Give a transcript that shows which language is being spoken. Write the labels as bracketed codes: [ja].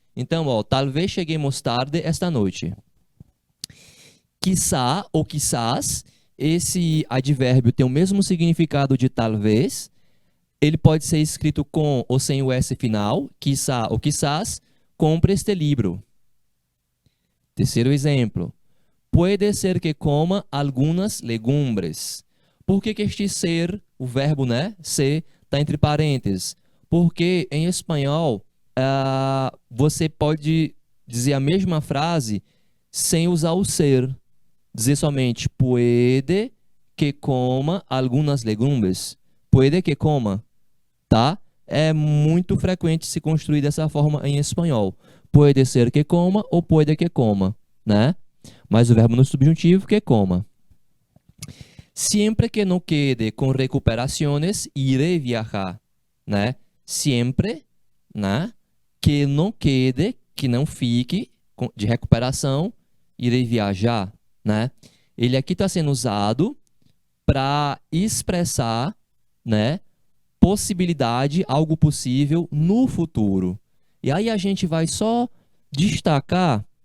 [pt] Então, ó, talvez cheguemos tarde esta noite. Quiçá ou quizás, esse advérbio tem o mesmo significado de talvez. Ele pode ser escrito com ou sem o S final, quiçá ou quizás, compre este livro. Terceiro exemplo. [es] Puede ser que coma algunas legumbres. [pt] Por que este ser, o verbo, né, ser, está entre parênteses? Porque em espanhol, você pode dizer a mesma frase sem usar o ser. Dizer somente, [es] puede que coma algunas legumbres. Puede que coma, tá? [pt] É muito frequente se construir dessa forma em espanhol. [es] Puede ser que coma [pt] ou puede que coma, né? Mas o verbo no subjuntivo, que coma. [es] Siempre que no quede con recuperaciones, iré viajar, né? Siempre, né? [pt] Que não quede, que não fique de recuperação, irei viajar, né? Ele aqui está sendo usado para expressar, né? Possibilidade, algo possível no futuro. E aí a gente vai só destacar